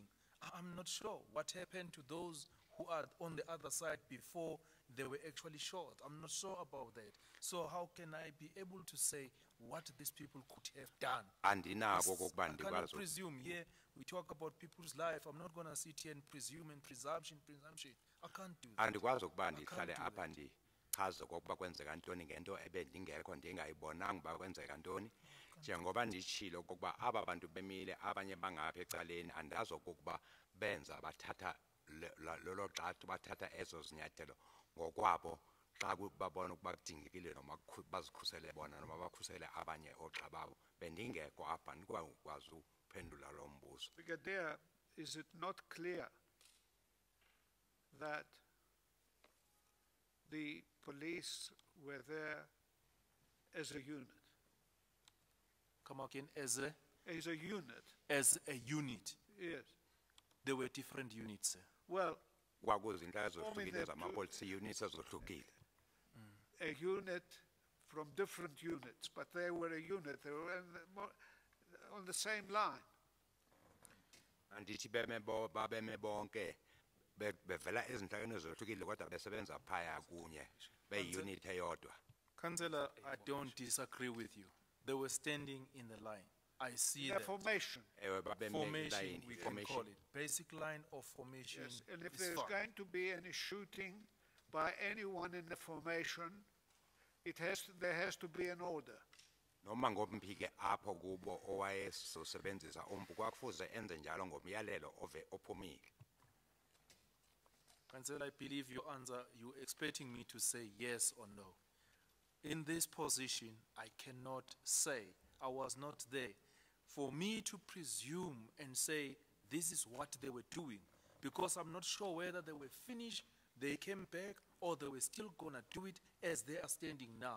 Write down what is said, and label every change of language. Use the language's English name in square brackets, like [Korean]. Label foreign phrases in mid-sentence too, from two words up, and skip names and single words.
[English] I'm not sure what happened to those who are on the other side before they were actually shot. I'm not sure about that. So how can I be able to say what these people could have done? I cannot presume here. We talk about people's life. I'm not going to sit here and presume and presumption. I can't do that. [Xhosa] Andikwazi ukuba ndihlale apha ndichaze okokuba kwenzeka ntoni ngento ebendingekho ndingayibonanga uba kwenzeka ntoni njengoba nditshilo okokuba aba bantu bemile abanye bangapha ecaleni andazi okokuba benza bathatha lolo xathu bathatha ezo zinyathelo ngokwabo xa babona ukuba kudingekile noma bazikhusele bona noma bakhusele abanye oogxa babo bendingekho apha ndikwazi uphendula lo mbuzo. [English] Brigadier, is it not clear that the police were there as a unit? Come again, as a unit. As a unit. Yes. There were different units, sir. Well, a unit from different units, but they were a unit. They were on the same line. [Xhosa] Andithi babeme bonke bevela ezinhlakeni ezohlukile kodwa besebenza phaya kunye beyi-unit eyodwa. [English] Councillor, I don't disagree with you. They were standing in the line. I see that. Formation. Formation, we can call it. Basic line of formation. Yes, and if there's going to be any shooting by anyone in the formation, there has to be an order. [Xhosa] noma ngomphike apho kubo owayesosebenzisa umpu kwakufuze enze njalo ngomyalelo ophumile. [English] Councillor, I believe your answer, you're expecting me to say yes or no. In this position, I cannot say, I was not there. For me to presume and say this is what they were doing, because I'm not sure whether they were finished, they came back, or they were still gonna do it as they are standing now.